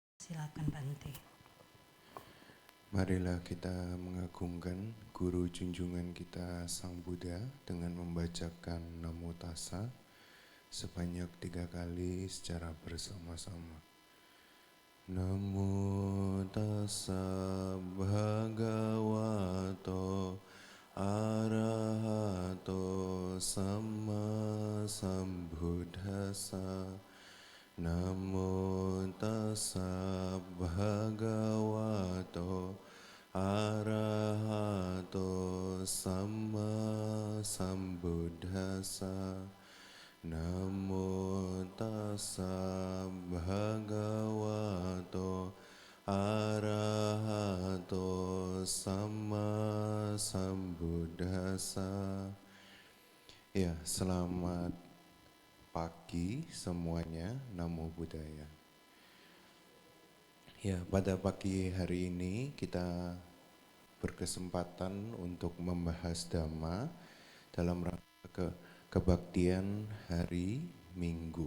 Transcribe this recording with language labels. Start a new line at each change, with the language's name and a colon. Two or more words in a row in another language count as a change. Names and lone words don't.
Indonesian: Silakan Bante. Marilah kita mengagungkan Guru junjungan kita Sang Buddha dengan membacakan
Pali: Namo Tassa
Indonesian: sebanyak 3 kali secara bersama-sama.
Pali: Namo Tassa Bhagavato Arahato Samma Sambuddhassa. Namo Tassa Bhagavato Arahato Samma Sambuddhassa. Namo Tassa Bhagavato Arahato Samma Sambuddhassa.
Indonesian: Ya, selamat pagi semuanya,
Pali: Namo Buddhaya.
Indonesian: Ya, pada pagi hari ini kita berkesempatan untuk membahas Dhamma dalam rangka kebaktian hari Minggu.